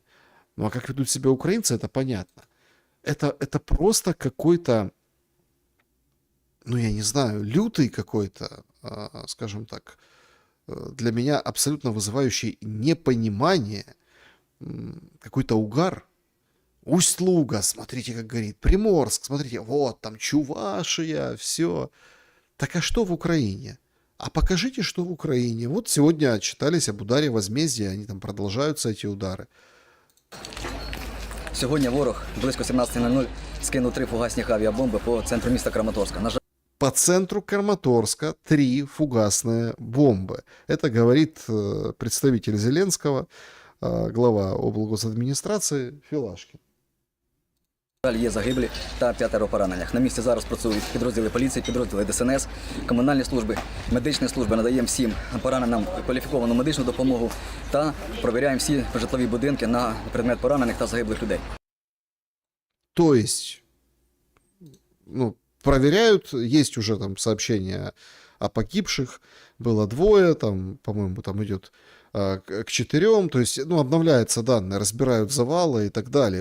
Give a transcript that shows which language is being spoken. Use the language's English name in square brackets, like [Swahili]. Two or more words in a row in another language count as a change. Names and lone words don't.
[Russian] Ну а как ведут себя украинцы, это понятно. Это просто какой-то, ну я не знаю, лютый какой-то, скажем так, для меня абсолютно вызывающий непонимание, какой-то угар. Усть-Луга, смотрите, как горит. Приморск, смотрите, вот там Чувашия, все. Так а что в Украине? А покажите, что в Украине. Вот сегодня отчитались об ударе возмездия, они там продолжаются, эти удары. [Ukrainian] Сьогодні ворог близько 17:00 скинув 3 фугасних авіабомби по центру міста Краматорська. На жаль, [Russian] По центру Краматорска 3 фугасные бомбы. Это говорит представитель Зеленского, глава облгосадміністрації Філашкін. [Ukrainian] є загиблі та 5 поранених. На місці зараз працюють підрозділи поліції, підрозділи ДСНС, комунальні служби, медичні служби. Надаємо всім пораненим кваліфіковану медичну допомогу та провіряємо всі житлові будинки на предмет поранених та загиблих людей. [Russian] То есть, ну, проверяют, есть уже там сообщения о погибших, было 2, там, по-моему, там идет к 4, то есть, ну, обновляются данные, разбирают завалы и так далее.